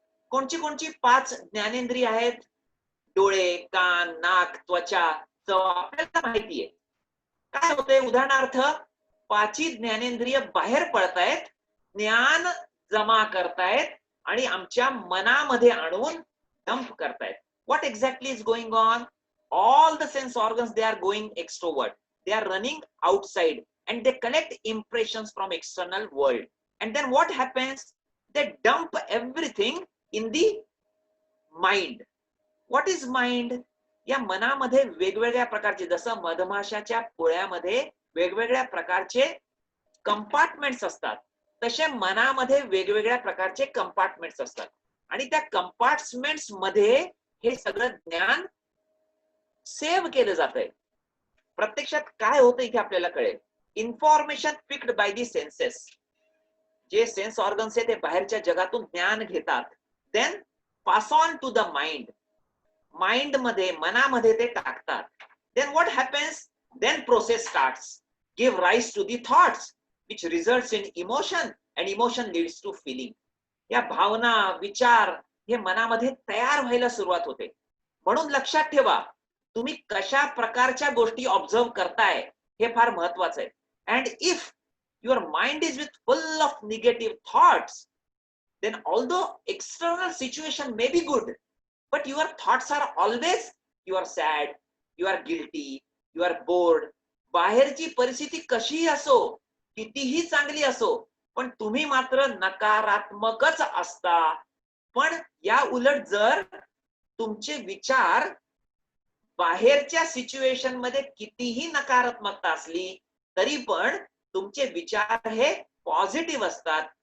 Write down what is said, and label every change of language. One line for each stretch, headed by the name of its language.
Marathi: कोणची कोणची 5 ज्ञानेंद्रिय आहेत, डोळे, कान, नाक, त्वचा, चव, आपल्याला माहिती आहे. काय होतंय, उदाहरणार्थ 5 ज्ञानेंद्रिय बाहेर पडतायत, ज्ञान जमा करतायत आणि आमच्या मनामध्ये आणून डंप करतायत.
English: What exactly is going on? All the sense organs, they are going extrovert. They are running outside and they collect impressions from external world. And then what happens? They dump everything in the mind. What is mind?
Marathi: या मनामध्ये वेगवेगळ्या प्रकारचे, जसं मधमाशाच्या पोळ्यामध्ये वेगवेगळ्या प्रकारचे compartments असतात, तसे मनामध्ये वेगवेगळ्या प्रकारचे कंपार्टमेंट्स असतात. आणि त्या कंपार्टमेंट्स मध्ये हे सगळं ज्ञान सेव्ह केलं जातंय. प्रत्यक्षात काय होतं इथे आपल्याला कळेल.
English: information picked by the senses,
Marathi: जे सेन्स ऑर्गन्स आहे ते बाहेरच्या जगातून ज्ञान घेतात,
English: Then pass on to the mind.
Marathi: Mind मध्ये, मनामध्ये ते टाकतात.
English: Then what happens, then process starts, give rise to the thoughts which results in emotion and emotion leads to feeling.
Marathi: या भावना, विचार हे मनामध्ये तयार व्हायला सुरुवात होते. म्हणून लक्षात ठेवा, तुम्ही कशा प्रकारच्या गोष्टी ऑब्झर्व करताय हे फार महत्वाचं आहे.
English: and if your mind is with full of negative thoughts, then although external situation may be good, but your thoughts are always, you are sad, you are guilty, you are bored.
Marathi: बाहेरची परिस्थिती कशीही असो, कितीही चांगली असो, पण तुम्ही मात्र नकारात्मकच असता. पण या उलट जर तुमचे विचार बाहेरच्या सिच्युएशन मध्ये कितीही नकारात्मकता असली तरी पण तुमचे विचार हे पॉझिटिव्ह असतात.